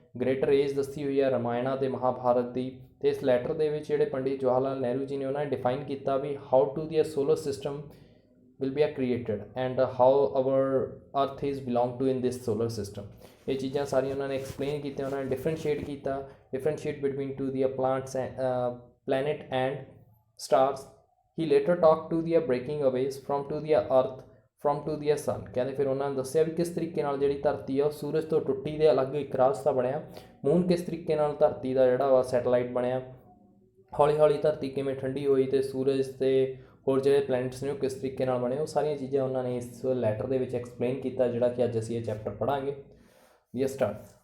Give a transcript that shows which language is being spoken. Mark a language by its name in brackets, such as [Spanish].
[Punjabi] Greater age ਦੱਸੀ ਹੋਈ ਆ ਰਾਮਾਇਣਾ ਅਤੇ ਮਹਾਭਾਰਤ ਦੀ। ਅਤੇ ਇਸ ਲੈਟਰ ਦੇ ਵਿੱਚ ਜਿਹੜੇ ਪੰਡਿਤ ਜਵਾਹਰ ਲਾਲ ਨਹਿਰੂ ਜੀ ਨੇ ਉਹਨਾਂ ਨੇ ਡਿਫਾਈਨ ਕੀਤਾ ਵੀ [English] How to the solar system will be created and how our earth is belong to in this solar system। [Punjabi] ਇਹ ਚੀਜ਼ਾਂ ਸਾਰੀਆਂ ਉਹਨਾਂ ਨੇ ਐਕਸਪਲੇਨ ਕੀਤੀਆਂ। ਉਹਨਾਂ ਨੇ differentiate [English] between to the plants planet and stars। he later talked to the breaking away from to the earth from to the sun। [Punjabi] ਕਹਿੰਦੇ ਫਿਰ ਉਹਨਾਂ ਨੇ ਦੱਸਿਆ ਵੀ ਕਿਸ ਤਰੀਕੇ ਨਾਲ ਜਿਹੜੀ ਧਰਤੀ ਆ ਉਹ ਸੂਰਜ ਤੋਂ ਟੁੱਟੀ ਦੇ ਅਲੱਗ ਇੱਕ ਰਾਸਤਾ ਬਣਿਆ। ਮੂਨ ਕਿਸ ਤਰੀਕੇ ਨਾਲ ਧਰਤੀ ਦਾ ਜਿਹੜਾ ਵਾ ਸੈਟਲਾਈਟ ਬਣਿਆ। ਹੌਲੀ ਹੌਲੀ ਧਰਤੀ ਕਿਵੇਂ ਠੰਡੀ ਹੋਈ ਅਤੇ ਸੂਰਜ ਅਤੇ ਹੋਰ ਜਿਹੜੇ ਪਲੈਨਟਸ ਨੇ ਉਹ ਕਿਸ ਤਰੀਕੇ ਨਾਲ ਬਣੇ। ਉਹ ਸਾਰੀਆਂ ਚੀਜ਼ਾਂ ਉਹਨਾਂ ਨੇ ਇਸ ਲੈਟਰ ਦੇ ਵਿੱਚ ਐਕਸਪਲੇਨ ਕੀਤਾ, ਜਿਹੜਾ ਕਿ ਅੱਜ ਅਸੀਂ ਇਹ ਚੈਪਟਰ ਪੜ੍ਹਾਂਗੇ। [English] We start.